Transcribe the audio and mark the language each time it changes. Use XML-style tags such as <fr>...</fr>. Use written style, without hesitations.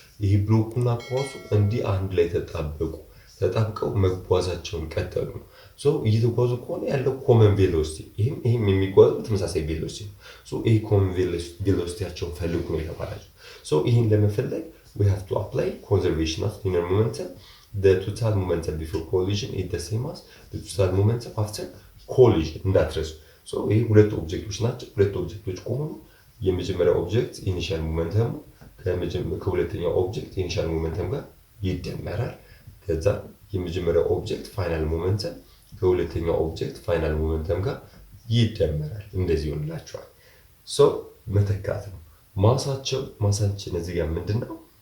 <am>ይሄ ብሎኩና ኳሱ እንዲህ አንድ ላይ ተጣብቀው መጓዛቸውን ቀጠሉ ነው። እየተጓዙ ከሆነ ያለው ኮመን ቬሎሲቲ ይሄም የሚጓዘው ተመሳሳይ ቬሎሲቲ ነው። ይሄ ኮመን ቬሎሲቲያቸውን ፈልጉ ነው የተባላችሁ። ይሄን ለመፈለግ</am> <en>we have to apply conservation of linear momentum. The total momentum before collision is the same as the total momentum after collision.</en> <am>እንዳትረሱ። ይሄ ሁለት ኦብጀክቶች ናቸው። ሁለት ኦብጀክቶች ከሆኑ የመጀመሪያው ኦብጀክት ኢኒሻል ሞመንተም ከሁለተኛው ኦብጀክት ኢኒሻል ሞመንተም ጋር ይደመራል። ከዛ የመጀመሪያው ኦብጀክት ፋይናል ሞመንተም ከሁለተኛው ኦብጀክት ፋይናል ሞመንተም ጋር ይደመራል። እንደዚህ ይሆንላቸዋል። መተካት ነው። ማሳችን እዚህ ጋር ምንድነው?</am>